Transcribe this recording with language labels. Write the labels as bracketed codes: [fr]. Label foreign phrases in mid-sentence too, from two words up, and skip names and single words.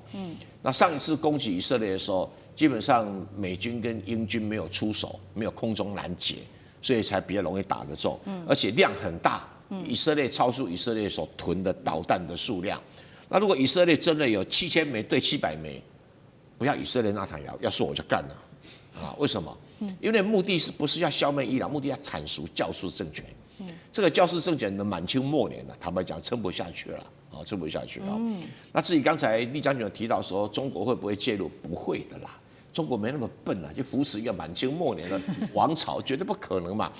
[zh] 那上一次攻擊以色列的時候，基本上美軍跟英軍沒有出手，沒有空中攔截，所以才比較容易打得中，而且量很大，以色列超出以色列所囤的導彈的數量。那如果以色列真的有7000枚對700枚，不要以色列那場謠，要說我就幹了啊？為什麼？因為目的是不是要消滅伊朗？目的要鏟除教士政權。這個教士政權的滿清末年了，坦白講撐不下去了，撐不下去了。那至於剛才栗將軍有提到說中國會不會介入？不會的啦，中國沒那麼笨啊，就扶持一個滿清末年的王朝，絕對不可能嘛。